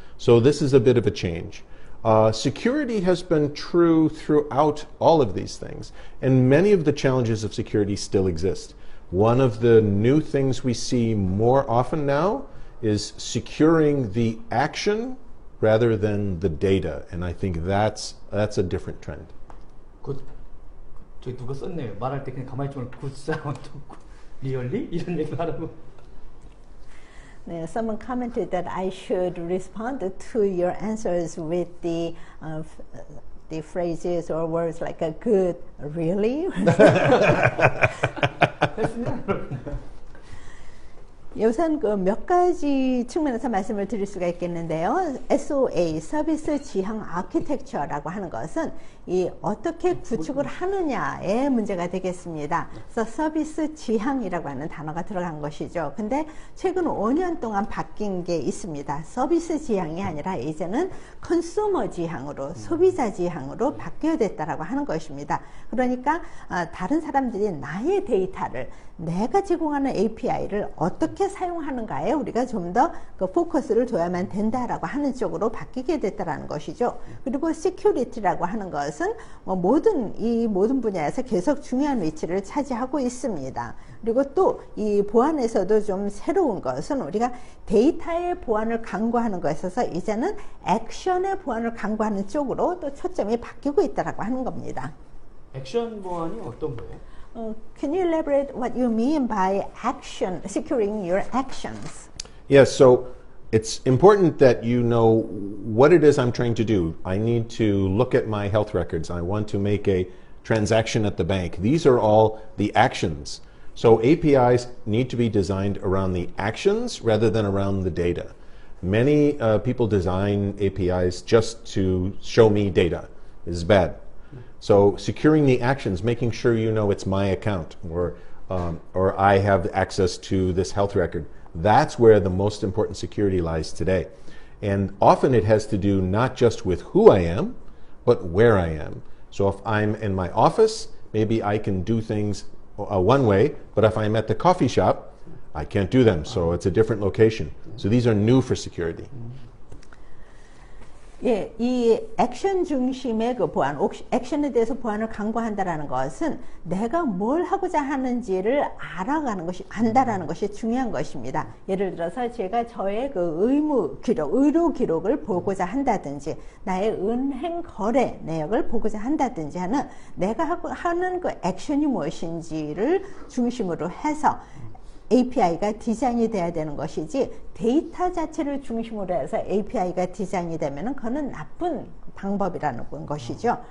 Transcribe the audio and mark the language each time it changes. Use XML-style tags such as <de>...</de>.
<en>So this is a bit of a change. Security has been true throughout all of these things, and many of the challenges of security still exist. One of the new things we see more often now is securing the action rather than the data, and I think that's a different trend.</en> <ko>저기 누가 썼네요. 말할 때 그냥 가만히 있으면</ko> <en>굿 사운드 리얼리</en> <ko>이런 얘기 하라고.</ko> <en>Someone commented that I should respond to your answers with the phrases or words like a good, really?</en> <ko>우선 그 몇 가지 측면에서 말씀을 드릴 수가 있겠는데요. SOA, 서비스 지향 아키텍처라고 하는 것은 이 어떻게 구축을 하느냐의 문제가 되겠습니다. 그래서 서비스 지향이라고 하는 단어가 들어간 것이죠. 근데 최근 5년 동안 바뀐 게 있습니다. 서비스 지향이 아니라 이제는 컨슈머 지향으로, 소비자 지향으로 바뀌어야 됐다라고 하는 것입니다. 그러니까 다른 사람들이 나의 데이터를 내가 제공하는 API를 어떻게 사용하는가에 우리가 좀 더 그 포커스를 둬야만 된다라고 하는 쪽으로 바뀌게 됐다라는 것이죠. 그리고 시큐리티라고 하는 것은 이 모든 분야에서 계속 중요한 위치를 차지하고 있습니다. 그리고 또 이 보안에서도 좀 새로운 것은 우리가 데이터의 보안을 강구하는 것에서 이제는 액션의 보안을 강구하는 쪽으로 또 초점이 바뀌고 있다라고 하는 겁니다. 액션 보안이 어떤 거예요?</ko> <en>Can you elaborate what you mean by action, securing your actions? Yes, so it's important that you know what it is I'm trying to do. I need to look at my health records. I want to make a transaction at the bank. These are all the actions. So APIs need to be designed around the actions rather than around the data. Many people design APIs just to show me data. This is bad. So securing the actions, making sure you know it's my account or I have access to this health record. That's where the most important security lies today. And often it has to do not just with who I am, but where I am. So if I'm in my office, maybe I can do things one way, but if I'm at the coffee shop, I can't do them. So it's a different location. So these are new for security.</en> <ko>예, 이 액션 중심의 그 보안, 액션에 대해서 보안을 강구한다라는 것은 내가 뭘 하고자 하는지를 알아가는 것이, 안다라는 것이 중요한 것입니다. 예를 들어서 제가 저의 그 의무 기록, 의료 기록을 보고자 한다든지, 나의 은행 거래 내역을 보고자 한다든지 하는 내가 하는 그 액션이 무엇인지를 중심으로 해서 API가 디자인이 돼야 되는 것이지 데이터 자체를 중심으로 해서 API가 디자인이 되면 그거는 나쁜 방법이라는 것이죠.</ko>